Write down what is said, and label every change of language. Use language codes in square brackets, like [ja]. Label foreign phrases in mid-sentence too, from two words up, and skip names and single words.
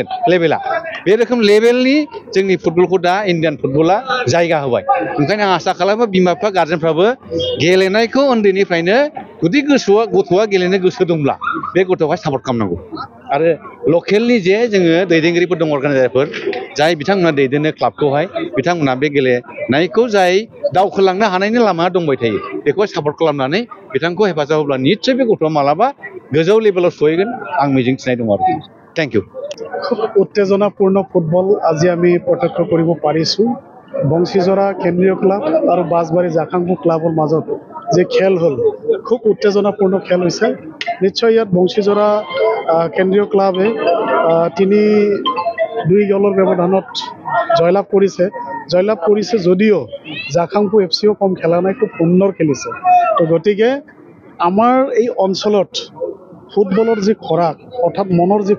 [brx] लेभेला बे रोखोम लेभेलनि जोंनि फुटबलखौ दा इन्डियान फुटबला जायगा होबाय ओंखायनो आं आसा खालामो बिमा बिफा गार्जेनफ्राबो गेलेनायखौ उन्दैनिफ्रायनो जुदि गथ'आ गेलेनो गोसो दंब्ला बे गथ'खौहाय सापर्ट खालामनांगौ आरो लकेलनि जे जोङो दैदेनगिरिफोर दं अर्गानाइजारफोर जाय बिथांमोना दैदेनो क्लाबखौहाय बिथांमोना बे गेलेनायखौ जाय दावखोलांनो हानायनि लामा दंबाय थायो बेखौहाय सापर्ट खालामनानै बिथांखौ हेफाजाब होब्ला निस्सय बे गथ'आ मालाबा गोजौ लेभेलाव सहैगोन आं मिजिंथिनाय दं आरोखि [en] thank you [as] খুব উত্তেজনাপূৰ্ণ ফুটবল আজি আমি প্ৰত্যক্ষ কৰিব পাৰিছোঁ বংশীজৰা কেন্দ্ৰীয় ক্লাব আৰু বাছবাৰী জাখাংপুৰ ক্লাবৰ মাজত যে খেল হ'ল খুব উত্তেজনাপূৰ্ণ খেল হৈছে নিশ্চয় ইয়াত বংশীজৰা কেন্দ্ৰীয় ক্লাবে 3-2 গ'লৰ ব্যৱধানত জয়লাভ কৰিছে যদিও জাখাংপুৰ এফচিও কম খেলা নাই খুব সুন্দৰ খেলিছে তো গতিকে আমাৰ এই অঞ্চলত ফুটবলৰ যি খৰাক অৰ্থাৎ মনৰ যি